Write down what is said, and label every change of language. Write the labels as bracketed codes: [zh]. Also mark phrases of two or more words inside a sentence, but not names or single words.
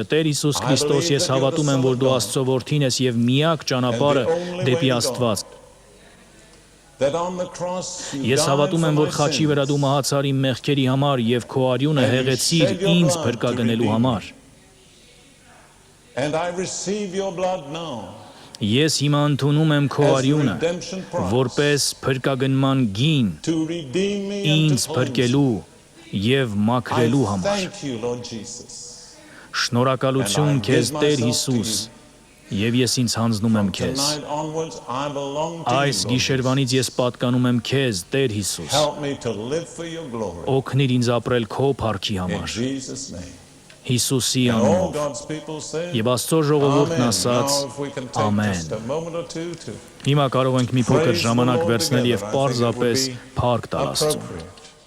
[hy] Տեր Հիսուս Քրիստոս, ես հավատում եմ, որ դու Աստծո որդին ես եւ միակ ճանապարհը դեպի Աստված։ Ես հավատում եմ, որ խաչի վրա դու մահացար իմ մեղքերի համար եւ քո արյունը հեղեցիր ինձ փրկագնելու համար։ Ես հիմա ընդունում եմ քո [en] as [hy] արյունը, [en] redemption price [hy] որպես փրկագնման գին [en] to redeem me and [hy] ինձ [en] to cleanse me. [hy] փրկելու եւ մաքրելու [en] I [hy] համար։ [en] thank you, Lord Jesus. [hy] Շնորհակալություն [en] And I [hy] քեզ [en] give [hy] Տեր [en] myself [hy] Հիսուս, [en] to [hy] եւ ես ինձ հանձնում եմ [en] From [hy] քեզ։ [en] tonight onwards, I belong to [hy] Այս [en] you, Lord [hy] գիշերվանից ես պատկանում եմ քեզ, Տեր Հիսուս։ [en] Help me to live for your glory. [hy] Օգնիր ինձ ապրել քո փառքի [en] In [hy] համար։ [en] Jesus' name. [hy] Հիսուսի [en] And all [hy] անունով։ [en] God's people say, [hy] Եվ Աստծո ժողովուրդն [en] Amen. [hy] ասաց. [en] Now if we can take Amen. just a moment or two to [hy] Հիմա կարող ենք մի փոքր [en] praise the [hy] ժամանակ [en] Lord [hy] վերցնել [en] together, [hy] եւ [en] I think it would [hy] պարզապես [en] be [hy] փառք տալ Աստծուն։ [en] appropriate.